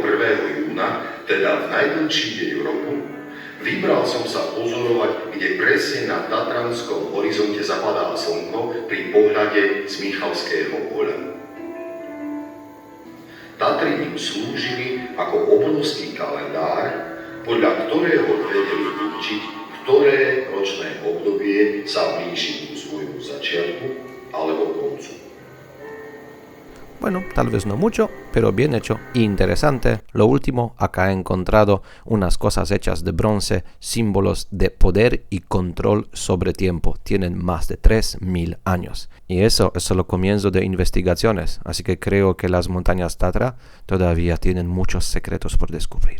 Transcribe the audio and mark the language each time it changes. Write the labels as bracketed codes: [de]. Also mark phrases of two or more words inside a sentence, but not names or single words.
[sk] júna, teda v najdlhší deň roku, vybral som sa pozorovať, kde presne na tatranskom horizonte zapadá slnko pri pohľade z Michalského poľa. Tatry im slúžili ako obrovský kalendár, podľa ktorého vedeli určiť, ktoré ročné obdobie sa blíži k svojmu začiatku alebo koncu. [es] Bueno, tal vez no mucho, pero bien hecho e interesante. Lo último, acá he encontrado unas cosas hechas de bronce, símbolos de poder y control sobre tiempo. Tienen más de 3000 años. Y eso es solo comienzo de investigaciones, así que creo que las montañas Tatra todavía tienen muchos secretos por descubrir.